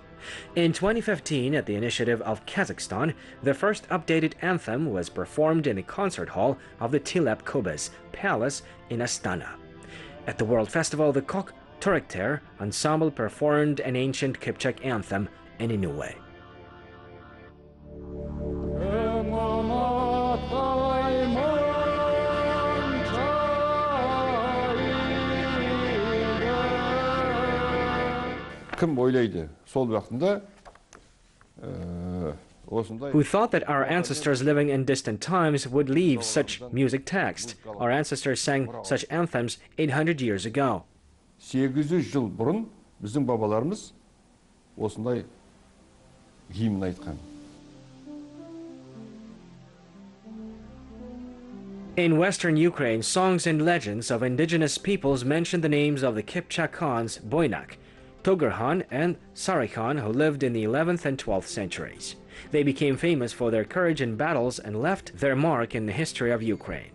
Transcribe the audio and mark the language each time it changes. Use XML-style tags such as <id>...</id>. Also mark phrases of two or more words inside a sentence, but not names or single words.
<en>In 2015, at the initiative of Kazakhstan, the first updated anthem was performed in the concert hall of the Tilep Kobis Palace in Astana. At the World Festival, the Kok Turikter ensemble performed an ancient Kipchak anthem in a new way.</en> <kk>Кім ойлайды сол уақытында</kk> <en>Who thought that our ancestors living in distant times would leave such music text? Our ancestors sang such anthems 800 years ago.</en> <kk>800 жыл бұрын біздің бабаларымыз осындай гимн айтқан.</kk> <en>In western Ukraine, songs and legends of indigenous peoples mention the names of the Kipchak Khans Boynak, Togurhan, and Sarikhan, who lived in the 11th and 12th centuries. They became famous for their courage in battles and left their mark in the history of Ukraine.</en>